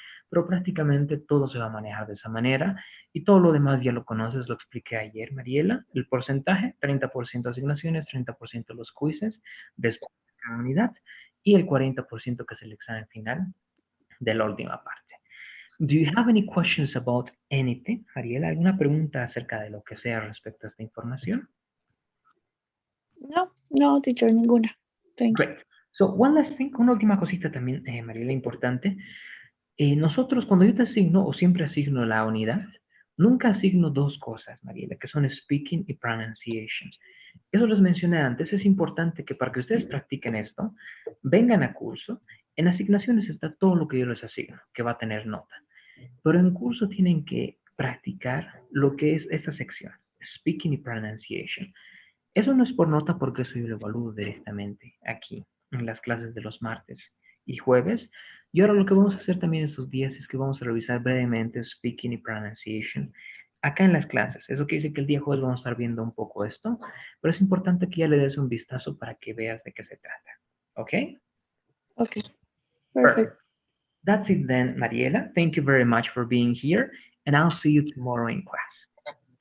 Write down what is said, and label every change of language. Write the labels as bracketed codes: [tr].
[es] Pero prácticamente todo se va a manejar de esa manera y todo lo demás ya lo conoces, lo expliqué ayer, Mariela. El porcentaje, 30% asignaciones, 30% los quizzes, después de cada unidad y el 40% que es el examen final de la última parte. [en] Do you have any questions about anything, Mariela? [es] ¿Alguna pregunta acerca de lo que sea respecto a esta información? No, no, teacher, ninguna. [en] Thank you. Great. So, one last thing, [es] una última cosita también, Mariela, importante. Nosotros, cuando yo te asigno o siempre asigno la unidad, Nunca asigno dos cosas, Mariela, que son speaking y pronunciation. Eso les mencioné antes, es importante que para que ustedes practiquen esto, vengan a curso. En asignaciones está todo lo que yo les asigno, que va a tener nota. Pero en curso tienen que practicar lo que es esta sección, speaking y pronunciation. Eso no es por nota porque eso yo lo evalúo directamente aquí, en las clases de los martes y jueves. Y ahora lo que vamos a hacer también estos días es que vamos a revisar brevemente speaking y pronunciation acá en las clases. Eso quiere decir que el día jueves vamos a estar viendo un poco esto, pero es importante que ya le des un vistazo para que veas de qué se trata. ¿Ok? [en] Okay, perfect. Perfect. That's it then, Mariela. Thank you very much for being here, and I'll see you tomorrow in class.